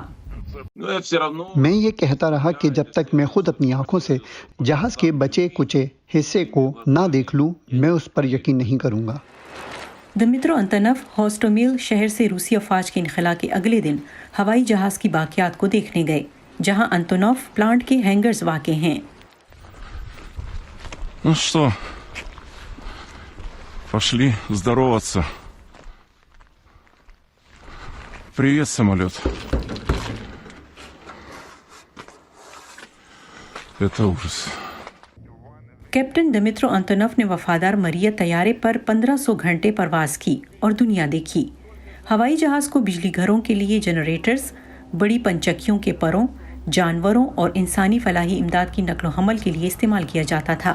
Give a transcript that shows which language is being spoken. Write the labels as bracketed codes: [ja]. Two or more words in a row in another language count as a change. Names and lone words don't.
[ur] میں یہ کہتا رہا کہ جب تک میں خود اپنی آنکھوں سے جہاز کے بچے کچے حصے کو نہ دیکھ لوں، میں اس پر یقین نہیں کروں گا۔ دمیترو انتونوف ہوسٹومیل شہر سے روسی افواج کے انخلا کے اگلے دن ہوائی جہاز کی باقیات کو دیکھنے گئے، جہاں انتونوف پلانٹ کے ہینگرز واقع ہیں۔ [ru] Ну что, пошли здороваться. Привет, самолет. Это ужас. [ur] کیپٹن دمیترو انتونوف نے وفادار مریا طیارے پر 1500 گھنٹے پرواز کی اور دنیا دیکھی۔ ہوائی جہاز کو بجلی گھروں کے لیے جنریٹرز، بڑی پنچکیوں کے پروں، جانوروں اور انسانی فلاحی امداد کی نقل و حمل کے لیے استعمال کیا جاتا تھا۔